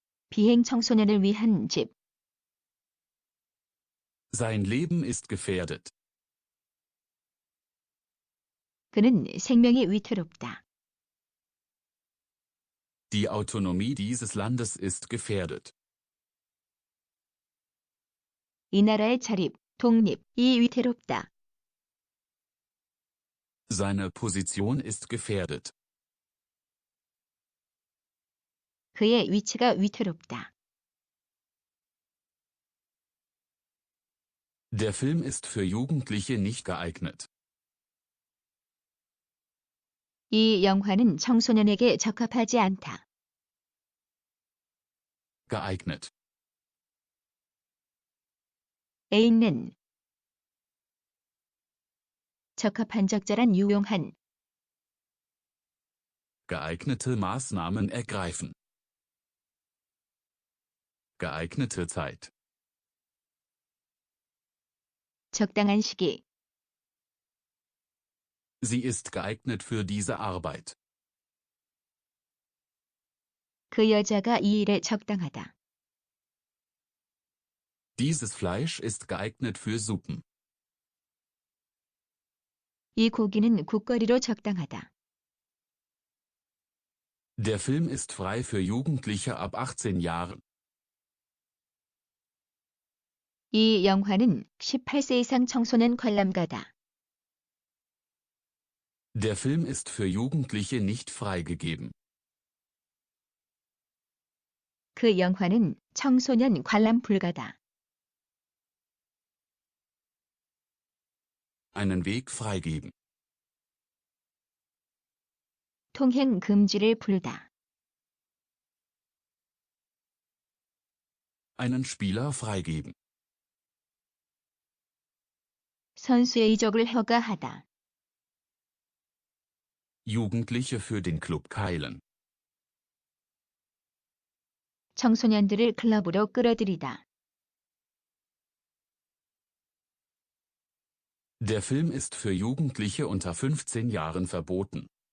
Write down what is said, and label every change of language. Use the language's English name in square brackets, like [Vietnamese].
[Korean] 비행 청소년을 위한 집, [German] Sein Leben ist gefährdet. [Korean] 그는 생명이 위태롭다. [German] Die Autonomie dieses Landes ist gefährdet. [Korean] 이 나라의 자립, 독립이 위태롭다. [German] Seine Position ist gefährdet. [Korean] 그의 위치가 위태롭다. [German] Der Film ist für Jugendliche nicht geeignet. [Korean] 이 영화는 청소년에게 적합하지 않다. [German] Geeignet. [Korean] 애있는, 적합한 적절한 유용한, [German] Geeignete Maßnahmen ergreifen. Geeignete Zeit. [Korean] 적당한 시기, [German] Sie ist geeignet für diese Arbeit. [Korean] 그 여자가 이 일에 적당하다. [German] Dieses Fleisch ist geeignet für Suppen. [Korean] 이 고기는 국거리로 적당하다. [German] Der Film ist frei für Jugendliche ab 18 Jahren. [Korean] 이 영화는 18세 이상 청소년 관람가다. [German] Der Film ist für Jugendliche nicht freigegeben. [Korean] 그 영화는 청소년 관람 불가다. [German] Einen Weg freigeben. [Korean] 통행 금지를 풀다. [German] Einen Spieler freigeben. [Korean] 선수의 이적을 허가하다. [German] Jugendliche für den Club keilen. [Korean] 청소년들을 클럽으로 끌어들이다. [German] Der Film ist für Jugendliche unter 15 Jahren verboten.